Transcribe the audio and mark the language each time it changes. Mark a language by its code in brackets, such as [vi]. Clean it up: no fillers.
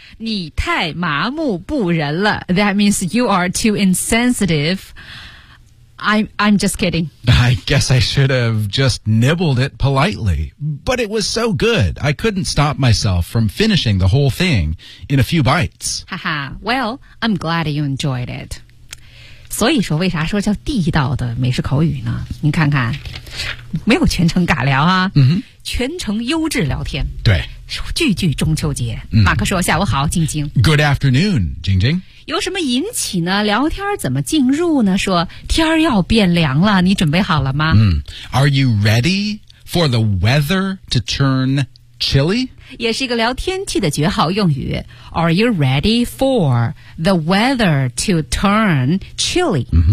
[zh] 你太麻木不仁了。 [en] That means you are too insensitive. I'm just kidding. I guess I should have just nibbled it politely. But it was so good, I couldn't stop myself from finishing the whole thing in a few bites. Haha, well, I'm glad you enjoyed it. [zh] 所以说为啥说叫地道的美食口语呢？你看看，没有全程尬聊啊，全程优质聊天。对。句句中秋节。马克说下午好，晶晶。 [en] Good afternoon, 晶晶。 [zh] 有什么引起呢？聊天怎么进入呢？说天要变凉了，你准备好了吗？ [en] Are you ready for the weather to turn chilly? [zh] 也是一个聊天气的绝好用语。 [en] Are you ready for the weather to turn chilly?